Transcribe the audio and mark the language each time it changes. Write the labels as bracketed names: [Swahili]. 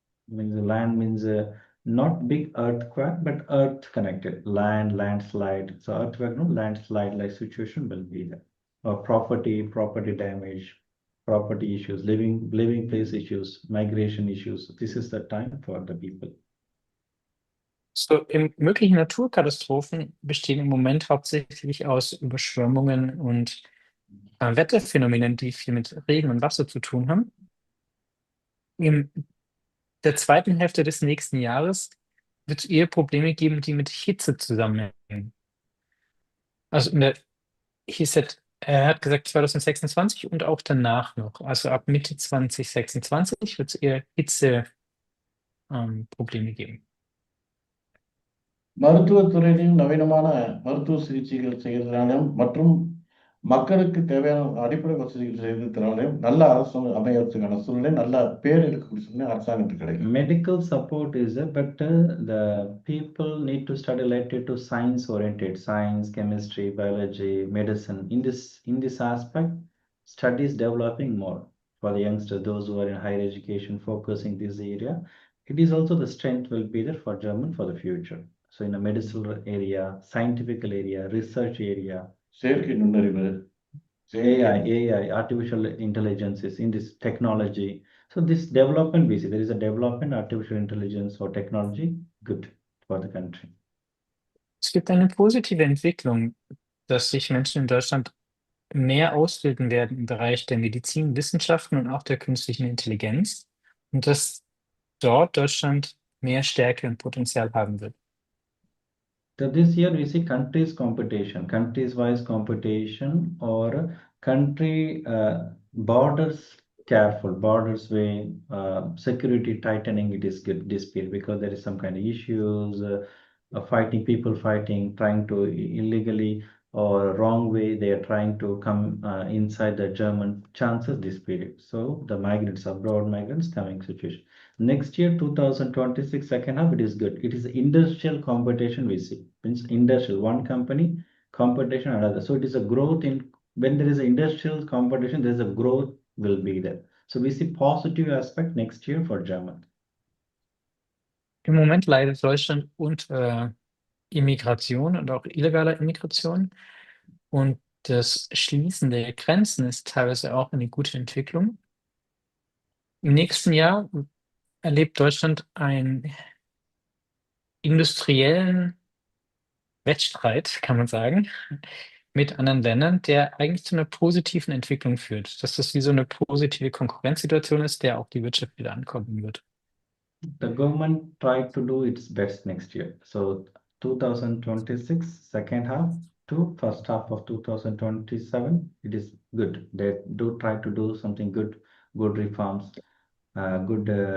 [English] Means land means not big earthquake, but earth connected, landslide. So earthquake, no landslide like situation will be there. Or property damage, property issues, living place issues, migration issues. This is the time for the people. [German] So, mögliche Naturkatastrophen bestehen im Moment hauptsächlich aus Überschwemmungen und Wetterphänomenen, die viel mit Regen und Wasser zu tun haben. In der zweiten Hälfte des nächsten Jahres wird es eher Probleme geben, die mit Hitze zusammenhängen. Also er hat gesagt 2026 und auch danach noch. Also ab Mitte 2026 wird es eher Probleme geben. [Tamil] மருத்துவத்துறையிலும் நவீனமான மருத்துவ சிகிச்சைகள் செய்யறதுனாலும் மற்றும் மக்களுக்கு தேவையான அடிப்படை வசதிகள் செய்யறதுனாலும் நல்ல அரசு அமையறதுக்கான சூழ்நிலை நல்ல பேர் எடுக்கக்கூடிய சூழ்நிலை அரசாங்கத்துக்கு கிடைக்கும். [English] Medical support is there, but the people need to study related to science oriented, science, chemistry, biology, medicine. In this aspect, studies developing more for the youngsters, those who are in higher education, focusing this area. It is also the strength will be there for German for the future. So in the medical area, scientific area, research area, [Tamil] செயற்கை நுண்ணறிவு, [English] AI, artificial intelligences in this technology. So this development we see, there is a development, artificial intelligence or technology, good for the country. [German] Es gibt eine positive Entwicklung, dass sich Menschen in Deutschland mehr ausbilden werden im Bereich der Medizin, Wissenschaften und auch der künstlichen Intelligenz und dass dort Deutschland mehr Stärke und Potenzial haben wird. [English] So this year we see countries wise competition or country borders careful, borders way security tightening, it is good this period because there is some kind of issues, people fighting, trying to illegally or wrong way they are trying to come inside the German chances this period. So the migrants, abroad migrants coming situation. Next year, 2026 second half, it is good. It is industrial competition we see. Means industrial, one company, competition another. So it is a growth in, when there is an industrial competition, there is a growth will be there. So we see positive aspect next year for German. [German] Im Moment leidet Deutschland unter Immigration und auch illegaler Immigration. Und das Schließen der Grenzen ist teilweise auch eine gute Entwicklung. Im nächsten Jahr erlebt Deutschland einen industriellen Wettstreit, kann man sagen, mit anderen Ländern, der eigentlich zu einer positiven Entwicklung führt. Dass das wie so eine positive Konkurrenzsituation ist, der auch die Wirtschaft wieder ankommen wird. [English] The government tried to do its best next year. So 2026 second half to first half of 2027, it is good. They do try to do something good reforms, good